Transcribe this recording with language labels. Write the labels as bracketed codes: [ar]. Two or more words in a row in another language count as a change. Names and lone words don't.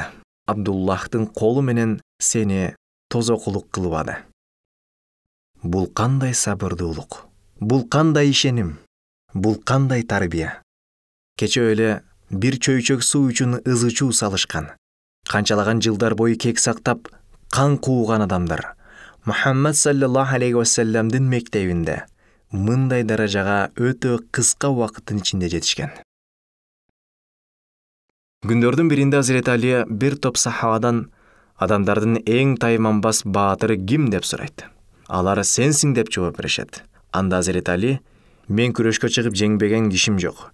[ky] Абдуллахтын колу менен сени тозокулук кылбады." Бул кандай сабырдуулук, бул кандай ишеним, бул кандай тарбия. Кече эле бир чөйчөк суу үчүн ызычуу салышкан, канчалаган жылдар бою кек сактап, кан кууган адамдар Мухаммад [ar] صلى الله عليه وسلم [ky] мектебинде мындай даражага өтө кыска убакыттын ичинде жетишкен. Күндөрдүн биринде Азирети Али бир топ сахабадан адамдардын эң тайманбас баатыры ким деп сурайт. Алар сенсиң деп жооп беришет. Анда Азирети Али: мен күрөшкө чыгып жеңбеген кишим жок.